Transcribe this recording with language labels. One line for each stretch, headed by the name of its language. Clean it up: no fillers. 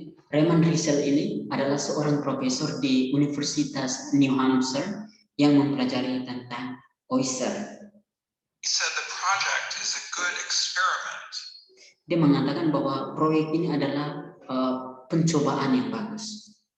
Indonesian: Raymond Rizal ini adalah seorang profesor di Universitas New Hampshire yang mempelajari tentang oyster.
English: He said the project is a good experiment.
Indonesian: Dia mengatakan bahwa proyek ini adalah pencobaan yang bagus.